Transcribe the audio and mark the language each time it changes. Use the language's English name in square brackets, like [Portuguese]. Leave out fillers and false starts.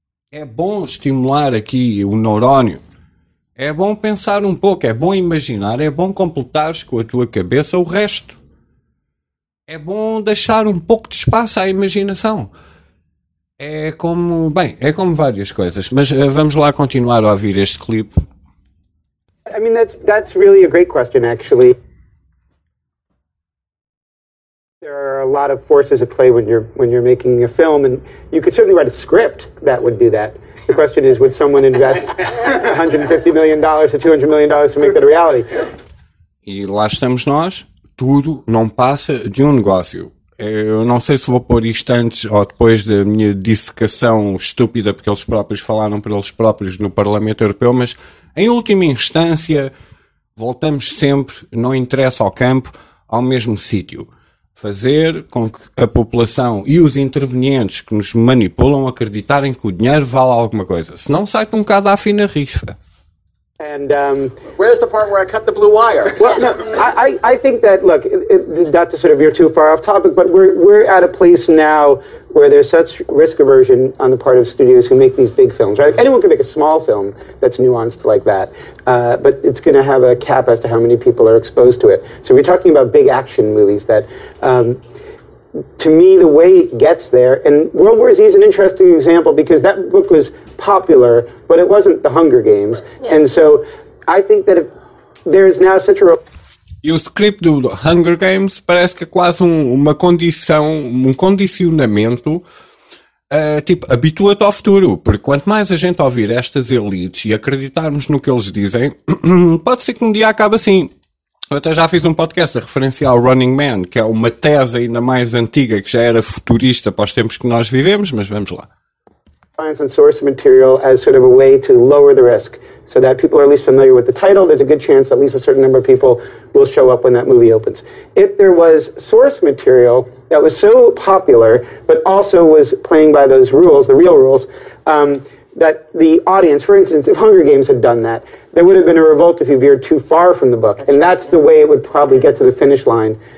[Portuguese] É bom estimular aqui o neurónio. É bom pensar um pouco, é bom imaginar, é bom completares com a tua cabeça o resto. É bom deixar um pouco de espaço à imaginação. É como, bem, é como várias coisas, mas vamos lá continuar a ouvir este clipe. [English] I mean, that's really a great question, actually. There are a lot of forces at play when you're making a film, and you could certainly write a script that would do that. The question is, would someone invest $150 million or $200 million to make that a reality? [Portuguese] E lá estamos nós. Tudo não passa de um negócio. Eu não sei se vou pôr isto antes ou depois da minha dissecação estúpida, porque eles próprios falaram por eles próprios no Parlamento Europeu, mas em última instância, voltamos sempre, não interessa ao campo, ao mesmo sítio. Fazer com que a população e os intervenientes que nos manipulam acreditarem que o dinheiro vale alguma coisa. Senão sai-te um Gaddafi na rifa. [English] And where's the part where I cut the blue wire? Well, no, I think that, look, not to sort of veer too far off topic, but we're at a place now where there's such risk aversion on the part of studios who make these big films, right? Anyone can make a small film that's nuanced like that, but it's going to have a cap as to how many people are exposed to it. So we're talking about big action movies that, to me, the way it gets there, and World War Z is an interesting example because that book was popular, but it wasn't The Hunger Games. Yeah. And so I think that if there is now such a... [Portuguese] E o script do Hunger Games parece que é quase uma condição, um condicionamento, tipo, habitua-te ao futuro, porque quanto mais a gente ouvir estas elites e acreditarmos no que eles dizem, pode ser que um dia acabe assim. Eu até já fiz um podcast a referenciar o Running Man, que é uma tese ainda mais antiga, que já era futurista para os tempos que nós vivemos, mas vamos lá. [English] Science and source material as sort of a way to lower the risk, so that people are at least familiar with the title, there's a good chance at least a certain number of people will show up when that movie opens. If there was source material that was so popular, but also was playing by those rules, the real rules, that the audience, for instance, if Hunger Games had done that, there would have been a revolt if you veered too far from the book, and that's the way it would probably get to the finish line.